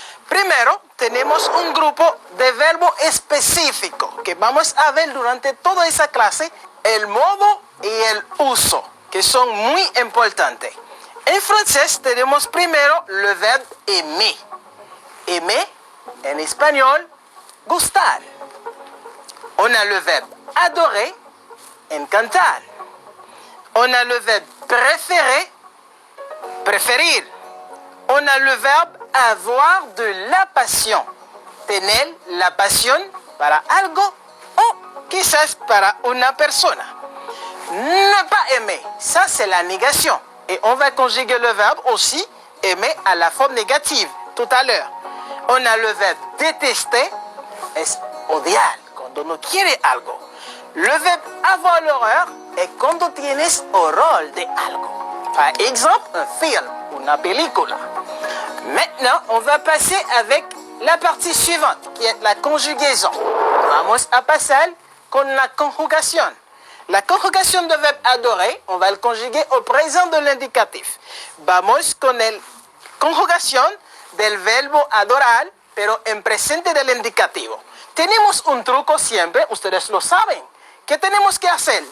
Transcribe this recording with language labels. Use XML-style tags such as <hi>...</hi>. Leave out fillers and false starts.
<es>Primero, tenemos un grupo de verbos específicos que vamos a ver durante toda esa clase, el modo y el uso, que son muy importantes. En francés tenemos primero</es> <fr>le verbe aimer.</fr> <es>Aimer, en español, gustar.</es> <fr>On a le verbe adorer, encantar. On a le verbe préférer, preferir. On a le verbe avoir de la pasión.</fr> <es>Tener la pasión para algo o quizás para una persona.</es> <fr>Ne pas aimer, ça c'est la négation. Et on va conjuguer le verbe aussi aimer à la forme négative tout à l'heure. On a le verbe détester,</fr> <es>es odiar, cuando no quiere algo.</es> <fr>Le verbe avoir l'horreur</fr> <es>es cuando tienes horror de algo.</es> <fr>Par exemple, un film,</fr> <es>una película.</es> <fr>Maintenant, on va passer avec la partie suivante, qui est la conjugaison.</fr> <es>Vamos a pasar con la conjugación. La conjugación de verbe adorer,</es> <fr>on va le conjuguer au présent de l'indicatif.</fr> <es>Vamos con la conjugación del verbo adorar, pero en presente del indicativo. Tenemos un truco siempre, ustedes lo saben. ¿Qué tenemos que hacer?</es>